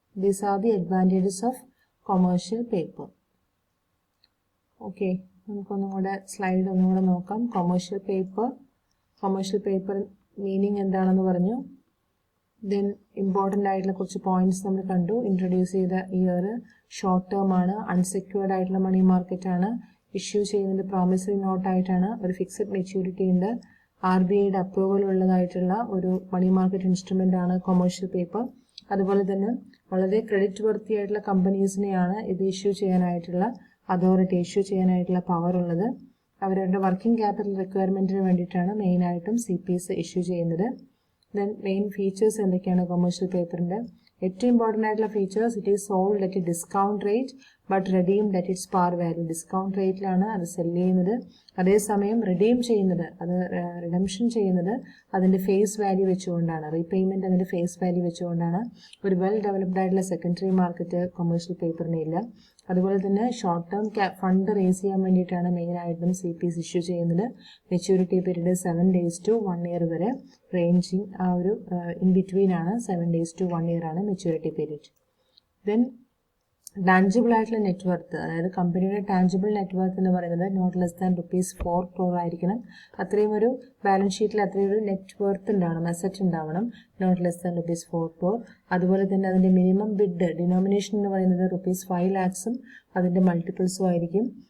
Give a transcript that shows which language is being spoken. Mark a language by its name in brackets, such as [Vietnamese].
[English] These are the advantages of commercial paper. Okay, slide commercial paper. Commercial paper meaning and then important points introduce here short term unsecured money market [Malayalam] issue ചെയ്യുന്നത് promissory നോട്ടായിട്ടാണ്. ഒരു fixed maturity ഉണ്ട്. RBIയുടെ approval ഉള്ളതായിട്ടുള്ള ഒരു money market instrument ആണ് commercial paper. അതുപോലെ തന്നെ വളരെ credit വർത്തി ആയിട്ടുള്ള കമ്പനീസിനെയാണ് ഇത് ഇഷ്യൂ ചെയ്യാനായിട്ടുള്ള അതോറിറ്റി, ഇഷ്യൂ ചെയ്യാനായിട്ടുള്ള പവർ ഉള്ളത്. അവരുടെ വർക്കിംഗ് ക്യാപിറ്റൽ റിക്വയർമെന്റിന് വേണ്ടിയിട്ടാണ് മെയിനായിട്ടും CPs ഇഷ്യൂ ചെയ്യുന്നത്. ദെൻ മെയിൻ ഫീച്ചേഴ്സ് എന്തൊക്കെയാണ് കൊമേഴ്ഷ്യൽ പേപ്പറിന്റെ? ഏറ്റവും ഇമ്പോർട്ടൻ്റ് ആയിട്ടുള്ള features, [English] It is sold at a discount rate but redeemed at its par value. [Malayalam] Discount റേറ്റിലാണ് അത് സെല് ചെയ്യുന്നത്. അതേസമയം റിഡീം ചെയ്യുന്നത്, അത് റിഡംഷൻ ചെയ്യുന്നത് അതിൻ്റെ ഫേസ് വാല്യൂ വെച്ചുകൊണ്ടാണ്. റീപേയ്മെൻറ്റ് അതിൻ്റെ ഫേസ് വാല്യൂ വെച്ചുകൊണ്ടാണ്. ഒരു വെൽ ഡെവലപ്ഡ് ആയിട്ടുള്ള സെക്കൻഡറി മാർക്കറ്റ് കൊമേഴ്ഷ്യൽ പേപ്പറിന് ഇല്ല. അതുപോലെ തന്നെ ഷോർട്ട് ടേം ഫണ്ട് റേസ് ചെയ്യാൻ വേണ്ടിയിട്ടാണ് മെയിനായിട്ടും CPs ഇഷ്യൂ ചെയ്യുന്നത്. Maturity period [English] 7 days to 1 year [Malayalam] വരെ റേഞ്ചിങ്, ആ ഒരു ഇൻ ബിറ്റ്വീൻ ആണ്. [English] 7 days to 1 year [Malayalam] ആണ് മെച്യൂരിറ്റി പീരീഡ്. ദെൻ ടാഞ്ചിബിൾ ആയിട്ടുള്ള നെറ്റ്വർത്ത്, അതായത് കമ്പനിയുടെ ടാഞ്ചിബിൾ നെറ്റ്വർത്ത് എന്ന് പറയുന്നത് [English] not less than [Malayalam] ₹4 crore ആയിരിക്കണം. അത്രയും ഒരു ബാലൻസ് ഷീറ്റിൽ അത്രയും ഒരു നെറ്റ്വർത്ത് ഉണ്ടാവണം, അസറ്റ് ഉണ്ടാവണം. [English] not less than [Malayalam] ₹4 crore. അതുപോലെ തന്നെ അതിൻ്റെ മിനിമം ബിഡ് ഡിനോമിനേഷൻ എന്ന് പറയുന്നത് ₹5 lakhs അതിൻ്റെ മൾട്ടിപ്പിൾസും ആയിരിക്കും.